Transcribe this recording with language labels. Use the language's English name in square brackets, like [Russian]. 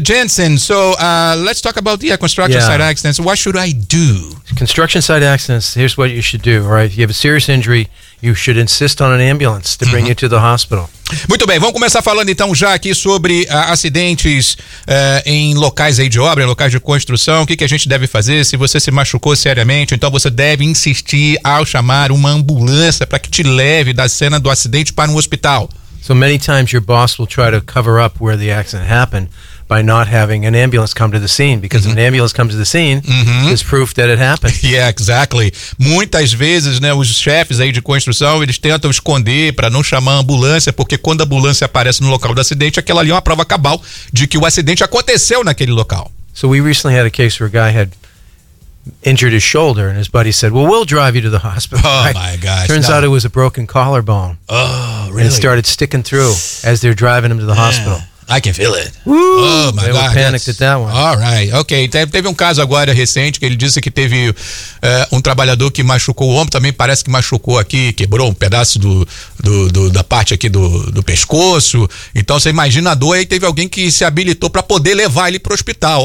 [English] Jensen, so let's talk about the construction site accidents. What should I do? Construction site accidents, here's what you should do, right? If you have a serious injury, you should insist on an ambulance to bring you to the hospital. [Portuguese] Muito bem, vamos começar falando então já aqui sobre acidentes em locais aí de obra, em locais de construção. O que, que a gente deve fazer se você se machucou seriamente? Então você deve insistir ao chamar uma ambulância para que te leve da cena do acidente para um hospital. [English] So many times your boss will try to cover up where the accident happened by not having an ambulance come to the scene, because an ambulance comes to the scene, is proof that it happened. Yeah, exactly. [Portuguese] Muitas vezes, né, os chefes aí de construção, eles tentam esconder para não chamar a ambulância, porque quando a ambulância aparece no local do acidente, aquela ali é uma prova cabal de que o acidente aconteceu naquele local. [English] So we recently had a case where a guy had injured his shoulder and his buddy said, well, we'll drive you to the hospital. Oh, right? My gosh. Turns out it was a broken collarbone. Oh, really? And it started sticking through as they're driving him to the hospital. I can feel it. Woo! Oh, my God. They were panicked at that one. All right. Okay. [Portuguese] Teve um caso agora recente que ele disse que teve um trabalhador que machucou o ombro, também parece que machucou aqui, quebrou um pedaço da parte aqui do pescoço. Então, você imagina a dor, aí teve alguém que se habilitou para poder levar ele para o hospital.